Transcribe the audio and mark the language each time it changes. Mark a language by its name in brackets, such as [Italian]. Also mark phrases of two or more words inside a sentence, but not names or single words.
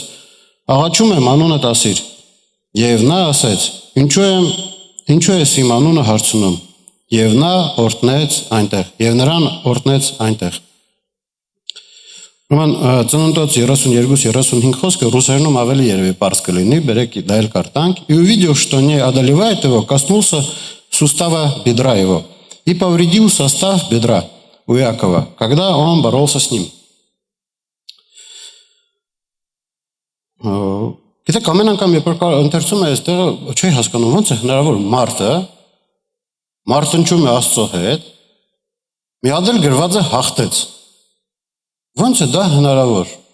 [Armenian] Աղաչում եմ անունդ ասիր, եւ նա ասեց. Ինչու ես իմ անունը հարցնում, եւ նա օրհնեց այնտեղ, եւ նրան օրհնեց այնտեղ։ Ուրեմն ծննդոց 32-35 խոսքը ռուսերենում ավելի երևի պարզ կլինի, բերեք դա էլ կարտանք, [Russian] и увидел, что не одолевает его, коснулся сустава бедра его и повредил состав бедра у Иакова, когда он боролся с ним. [Armenian] Գիտեք, ամեն անգամ երբ ընթերցում է այստեղ, չի հասկանում ոնց է հնարավոր մարդը մարտնչում է Աստծո հետ, մի հատ էլ գրված է հաղթեց։ Ոնց է դա հնարավոր։